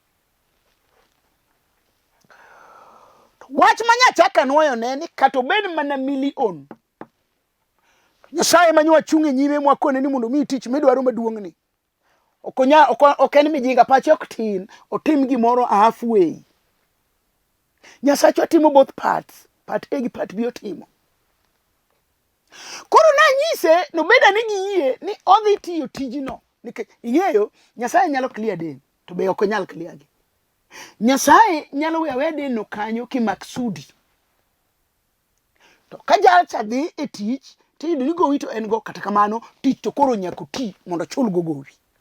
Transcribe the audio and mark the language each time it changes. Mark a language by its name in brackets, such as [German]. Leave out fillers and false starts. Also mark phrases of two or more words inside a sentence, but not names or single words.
[Luo (Kenya and Tanzania)] Wach ma nyachaka nuoyo ne ni kata obed mana milion, Nyasaye manyo achung' e nyime mwakone ni mondo mi tich midwaro maduong' ni ok en mijinga, pache ok tin, otim gimoro halfway. Nyasaye timo [English] both parts, part A [Luo (Kenya and Tanzania)] gi [English] part B [Luo (Kenya and Tanzania)] otimo. Koro nanyise nobeda ni giyie ni odhi tiyo tijno nikech ing'eyo Nyasaye nyalo clear den to be ok onyal clear gi. Nyasaye nyalo wewe den no kanyo kimaksudi. To ka jalcha dhi e tich tiyudo ni gowi to en go, kata kamano tich to koro nyaka ti mondo chul go gowi.